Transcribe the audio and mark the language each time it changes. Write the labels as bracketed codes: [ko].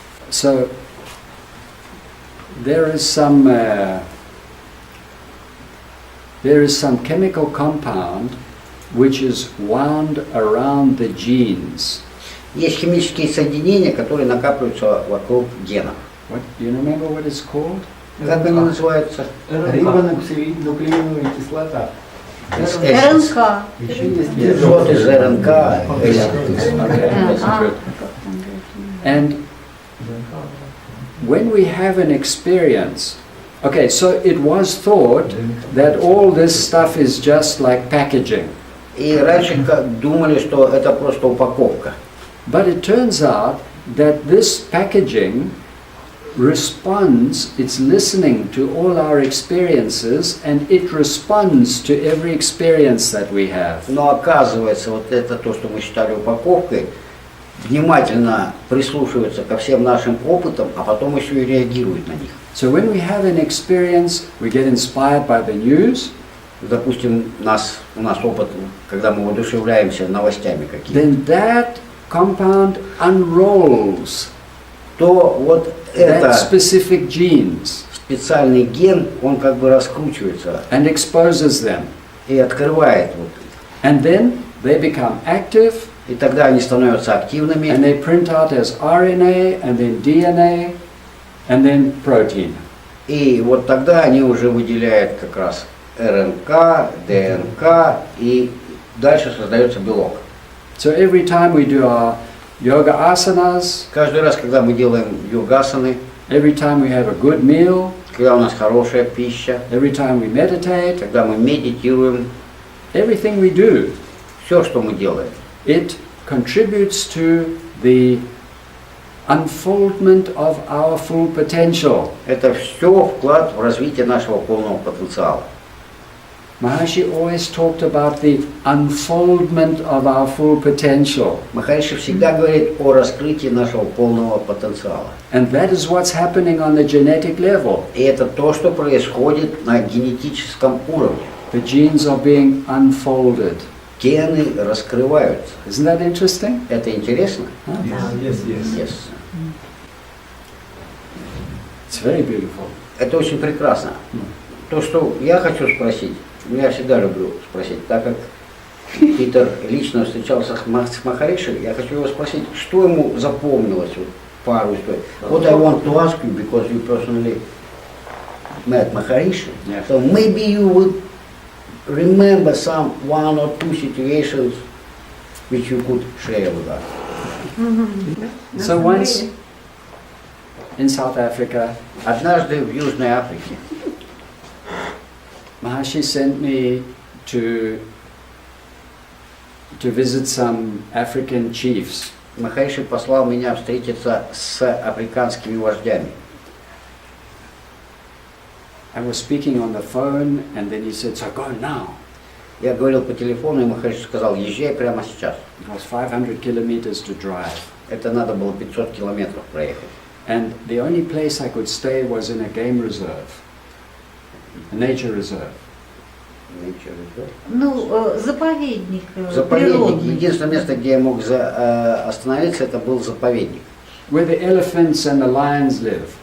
[en] So there is some chemical compound which is wound around the genes. [ru] Есть химические соединения, которые накапливаются вокруг генов. [en] What do you remember what it's called? [ru] Как они называются? Рибонуклеиновая кислота. РНК. Еще есть Вот из РНК. [en] Okay, that's good. And when we have an experience, okay, so it was thought that all this stuff is just like packaging. [ru] И раньше думали, что это просто упаковка. [en] But it turns out that this packaging responds, it's listening to all our experiences and it responds to every experience that we have. [ru] Но оказывается, вот это то, что мы считали упаковкой, внимательно прислушивается ко всем нашим опытам, а потом еще и реагирует на них. [en] So when we have an experience, we get inspired by the news, [ru] Допустим, у нас опыт, когда мы воодушевляемся новостями какими-то, [en] then that compound unrolls [ru] то вот [en] that [ru] это [en] specific genes [ru] специальный ген, он как бы раскручивается [en] and exposes them. [ru] и открывает вот. [en] And then they become active [ru] И тогда они становятся [en] and [ru] активными, [en] they print out as RNA and then DNA and then protein. [ru] и вот тогда они уже выделяют как раз РНК, ДНК, и дальше создается белок. [en] So every time we do our yoga asanas, [ru] Каждый раз, когда мы делаем йогасаны, [en] every time we have a good meal, [ru] когда у нас хорошая пища, [en] every time we meditate, [ru] когда мы медитируем, [en] everything we do, [ru] все, что мы делаем, [en] it contributes to the unfoldment of our full potential. [ru] это все вклад в развитие нашего полного потенциала. [en] Maharishi always talked about the unfoldment of our full potential. [ru] Махариши всегда говорит о раскрытии нашего полного потенциала. [en] And that is what's happening on the genetic level. [ru] И это то, что происходит на генетическом уровне. [en] The genes are being unfolded. [ru] Гены раскрываются. [en] Isn't that interesting? [ru] Это интересно? [en] Yes. Yes. It's very beautiful. [ru] Это очень прекрасно. То, что я хочу спросить, я всегда люблю спросить, так как Питер лично встречался с Махариши, я хочу его спросить, что ему запомнилось, вот, пару историй. [en] What I want to ask you, because you personally met Maharishi, Yeah. so maybe you would remember some one or two situations which you could share with us. So once in South Africa, [ru] Однажды в Южной Африке [en] Maharishi sent me to visit some African chiefs. [ru] Махариши послал меня встретиться с африканскими вождями. [en] I was speaking on the phone, and then he said, "So go now." [ru] Я говорил по телефону, и Махариши сказал, езжай прямо сейчас. [en] It was 500 kilometers to drive. [ru] Это надо было 500 километров проехать. [en] And the only place I could stay was in a game reserve, a nature reserve. [ru] Ну, заповедник, Заповедник. природный. Единственное место, где я мог остановиться, это был заповедник, [en] Where the elephants and the lions live.